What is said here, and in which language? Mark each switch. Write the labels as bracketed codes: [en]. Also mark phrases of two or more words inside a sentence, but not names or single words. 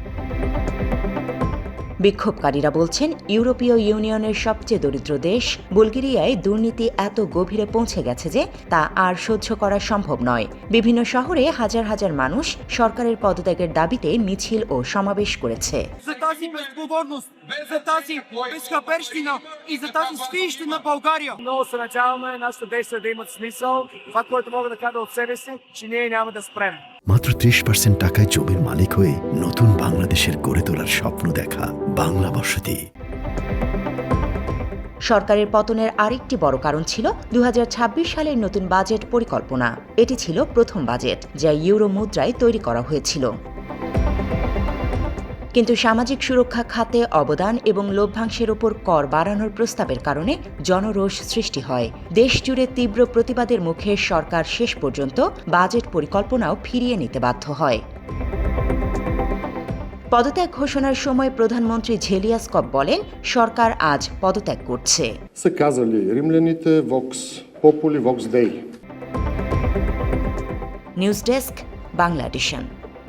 [bn] বিক্ষোভকারীরা বলছেন, ইউরোপীয় ইউনিয়নের সবচেয়ে দরিদ্র দেশ বুলগেরিয়ায় দুর্নীতি এত গভীরে পৌঁছে গেছে যে তা আর সহ্য করা সম্ভব নয়। বিভিন্ন শহরে হাজার হাজার মানুষ সরকারের পদত্যাগের দাবিতে মিছিল ও সমাবেশ করেছে। [bg] За тази безотговорност, за тази безхаберщина и за тази свинщина България. Много се надяваме нашите действия да имат смисъл. Това, което мога да кажа от себе си, че ние няма да спрем. [bn] মাত্র 30% টাকায় জমির মালিক হয়ে নতুন বাংলাদেশের গড়ে তোলার স্বপ্ন দেখা বাংলা বসতি। সরকারের পতনের আরেকটি বড় কারণ ছিল 2026 সালের নতুন বাজেট পরিকল্পনা। এটি ছিল প্রথম বাজেট যা ইউরো মুদ্রায় তৈরি করা হয়েছিল। কিন্তু সামাজিক সুরক্ষা খাতে অবদান এবং লভ্যাংশের ওপর কর বাড়ানোর প্রস্তাবের কারণে জনরোষ সৃষ্টি হয়। দেশজুড়ে তীব্র প্রতিবাদের মুখে সরকার শেষ পর্যন্ত বাজেট পরিকল্পনাও ফিরিয়ে নিতে বাধ্য হয়। পদত্যাগ ঘোষণার সময় প্রধানমন্ত্রী ঝেলিয়াসকভ বলেন, সরকার আজ পদত্যাগ করছে। [bg] Са казали римляните [la] Vox Populi Vox Dei. [bg] নিউজ ডেস্ক, বাংলা এডিশন।